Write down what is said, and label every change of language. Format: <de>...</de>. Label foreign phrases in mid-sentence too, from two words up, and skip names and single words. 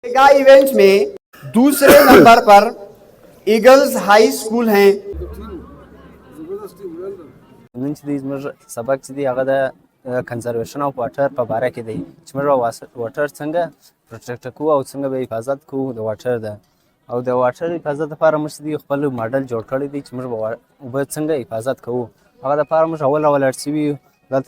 <ur>میگا ایونٹ میں دوسرے نمبر پر ایگلز ہائی اسکول ہیں.</ur> <ps>نن چې دی زموږ سبق چې دی هغه د</ps> <en>conservation of water</en> <ps>په باره کې دی چې موږ واټر څنګه پروټیکټ کوو او څنګه به حفاظت کوو د واټر ده او د واټر حفاظت لپاره موږ چې دی خپل ماډل جوړ کړی دی چې موږ به اوبه څنګه حفاظت کوو هغه دپاره موږ اول اړ شوي یو دلته</ps>